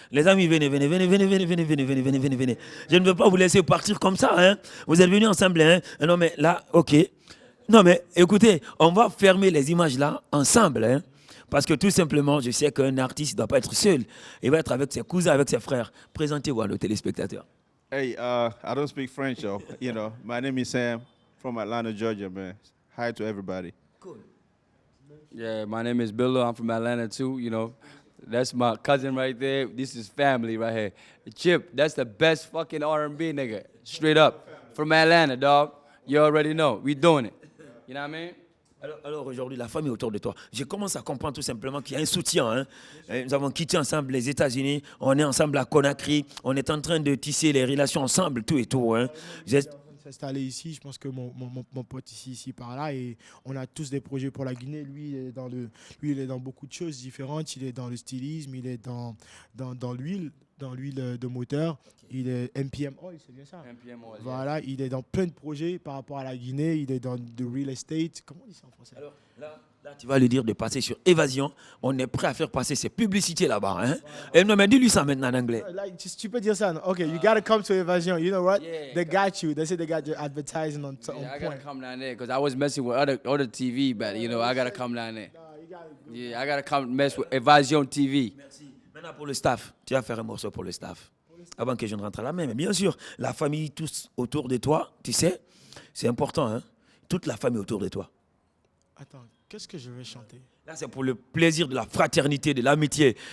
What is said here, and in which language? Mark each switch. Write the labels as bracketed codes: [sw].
[fr] Les amis, venez, venez, venez, venez, venez, venez, venez, venez, venez, venez, venez. Je ne veux pas vous laisser partir comme ça, hein. Vous êtes venus ensemble, hein. Non, mais là, ok. Non, mais écoutez, on va fermer les images là, ensemble, hein. Parce que tout simplement, je sais qu'un artiste ne doit pas être seul. Il va être avec ses cousins, avec ses frères. Présentez-vous à nos téléspectateurs. [en] Hey, I don't speak French, though. You know, my name is Sam from Atlanta, Georgia, man. Hi to everybody. Cool. Yeah, my name is Billo. I'm from Atlanta too. You know, that's my cousin right there. This is family right here. Chip, that's the best fucking R&B nigga. Straight up. From Atlanta, dog. You already know. We doing it. You know what I mean? [fr] Alors aujourd'hui, la famille autour de toi, je commence à comprendre tout simplement qu'il y a un soutien. Hein. Nous avons quitté ensemble les États-Unis, on est ensemble à Conakry, on est en train de tisser les relations ensemble, tout et tout. Hein. S'installer ici, je pense que mon pote ici par là, et on a tous des projets pour la Guinée. Lui, il est dans beaucoup de choses différentes. Il est dans le stylisme, il est dans l'huile de moteur. Il est MPM Oil, c'est bien ça. MPM Oil, voilà, yeah. Il est dans plein de projets par rapport à la Guinée. Il est dans le real estate. Comment on dit ça en français? Alors là, tu vas lui dire de passer sur Évasion. On est prêt à faire passer ses publicités là-bas. Hein? Et non, mais dis-lui ça maintenant en anglais. Tu peux dire ça. [en] OK, you gotta come to Évasion. You know what? Yeah. They got you. They say they got your advertising on Yeah, I gotta point. come down there because I was messing with other TV, but you know I gotta come down there. Yeah, I gotta come mess with Evasion TV. [fr] Merci. Maintenant pour le staff, tu vas faire un morceau pour le staff. Avant que je ne rentre à la main. Mais bien sûr, la famille, tous autour de toi, tu sais, c'est important. Hein? Toute la famille autour de toi. Attends, qu'est-ce que je vais chanter? Là, c'est pour le plaisir de la fraternité, de l'amitié.